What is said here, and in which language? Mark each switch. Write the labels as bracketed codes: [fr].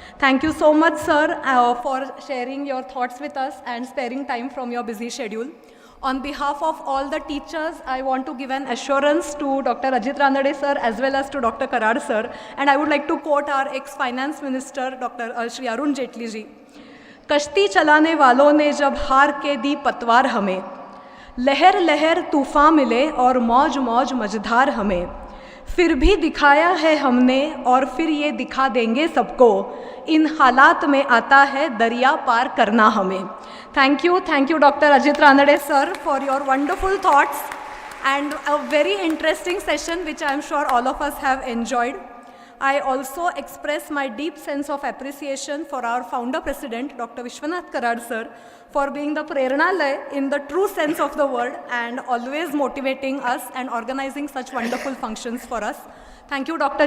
[en] Thank you so much, sir, for sharing your thoughts with us and sparing time from your busy schedule. On behalf of all the teachers, I want to give an assurance to Dr. Ajit Ranade sir as well as to Dr. Karad sir. And I would like to quote our ex-finance minister, Dr. Shri Arun Jaitley ji. [hi] कश्ती चलाने वालों ने जब हार के दी पतवार हमें, लहर लहर तूफान मिले और मौज मौज मझधार हमें, फिर भी दिखाया है हमने और फिर ये दिखा देंगे सबको, इन हालात में आता है दरिया पार करना हमें. [en] Thank you Dr. Ajit Ranade sir for your wonderful thoughts and a very interesting session which I am sure all of us have enjoyed. I also express my deep sense of appreciation for our founder president Dr. Vishwanath Karad sir for being the Prerna in the true sense of the word and always motivating us and organizing such wonderful functions for us. Thank you Dr.